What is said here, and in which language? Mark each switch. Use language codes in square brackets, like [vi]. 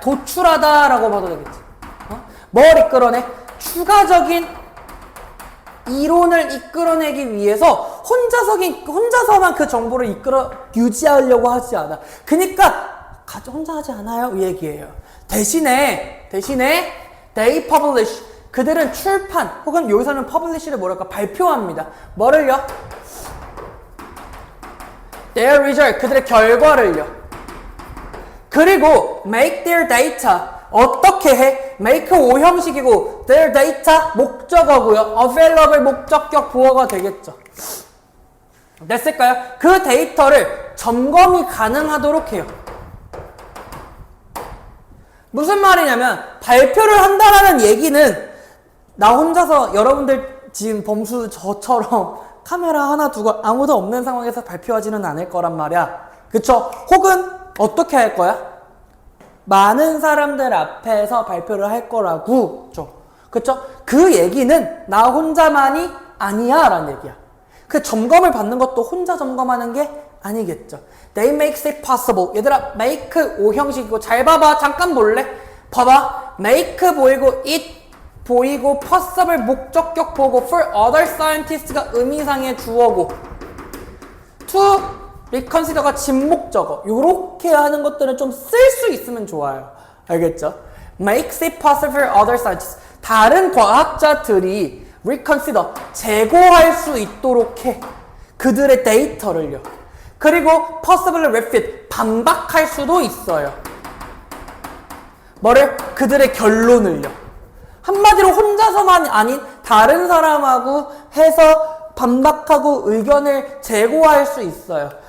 [ko] 도출하다라고 봐도 되겠지. 뭘 이끌어내? 추가적인 이론을 이끌어내기 위해서 혼자서만 그 정보를 유지하려고 하지 않아. 그니까 혼자 하지 않아요 이 얘기예요. [en] 대신에 they publish. [ko] 그들은 출판 혹은 여기서는 publish를 뭐랄까 발표합니다. 뭐를요? [en] their result. [ko] 그들의 결과를요. [en] 그리고 make their data. [ko] 어떻게 해? make 오형식이고 their data 목적어고요. available 목적격 부어가 되겠죠. 됐을까요? 그 데이터를 점검이 가능하도록 해요. 무슨 말이냐면 발표를 한다라는 얘기는 나 혼자서 여러분들 지금 범수 저처럼 카메라 하나 두고 아무도 없는 상황에서 발표하지는 않을 거란 말이야. 그쵸? 혹은 어떻게 할 거야? 많은 사람들 앞에서 발표를 할 거라고. 그쵸? 그 얘기는 나 혼자만이 아니야 라는 얘기야. 그 점검을 받는 것도 혼자 점검하는 게 아니겠죠. [en] They makes it possible. [ko] 얘들아, make 오형식이고 잘 봐봐. 잠깐 볼래? 봐봐. make 보이고 it 보이고 possible 목적격 보고 [en] for other scientists [ko] 가 의미상의 주어고 to reconsider가 진목적어. 요렇게 하는 것들은 좀 쓸 수 있으면 좋아요. 알겠죠? [en] makes it possible for other scientists. [ko] 다른 과학자들이 reconsider, 재고할 수 있도록 해. 그들의 데이터를요. 그리고 [en] possibly refute, [ko] 반박할 수도 있어요. 뭐를? 그들의 결론을요. 한마디로 혼자서만 아닌 다른 사람하고 해서 반박하고 의견을 재고할 수 있어요.